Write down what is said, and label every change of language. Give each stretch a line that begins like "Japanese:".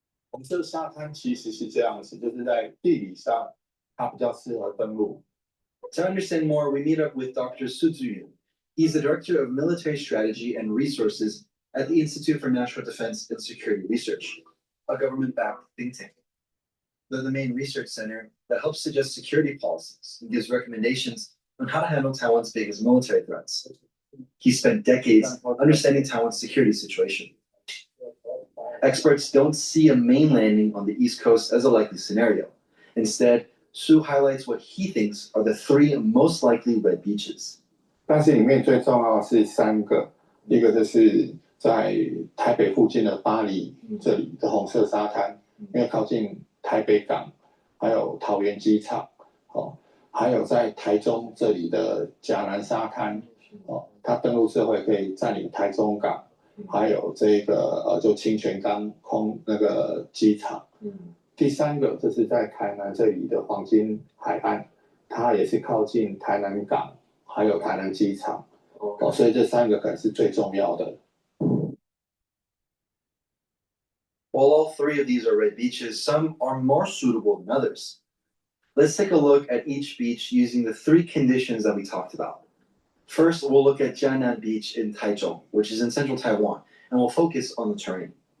Chinese: 红色沙滩其实是这样子，就是在地理上它比较适合登陆。
English: To understand more, we meet up with Dr. Su Zuyun. He's the Director of Military Strategy and Resources at the Institute for National Defense and Security Research, a government-backed think tank. They're the main research center that helps suggest security policies and gives recommendations on how to handle Taiwan's biggest military threats. He spent decades understanding Taiwan's security situation. Experts don't see a main landing on the East Coast as a likely scenario. Instead, Su highlights what he thinks are the 3 most likely red beaches.
Chinese: 但是里面最重要的是3个，一个就是在台北附近的巴黎这里的红色沙滩，因为靠近台北港，还有桃园机场，还有在台中这里的甲南沙滩，它登陆之后也可以占领台中港，还有这个就清泉岗空那个机场。第三个，这是在台南这里的黄金海岸，它也是靠近台南港，还有台南机场，所以这三个可能是最重要的。
English: While all three of these are red beaches, some are more suitable than others. Let's take a look at each beach using the three conditions that we talked about. First, we'll look at Jianan Beach in Taichung, which is in central Taiwan, and we'll focus on the terrain.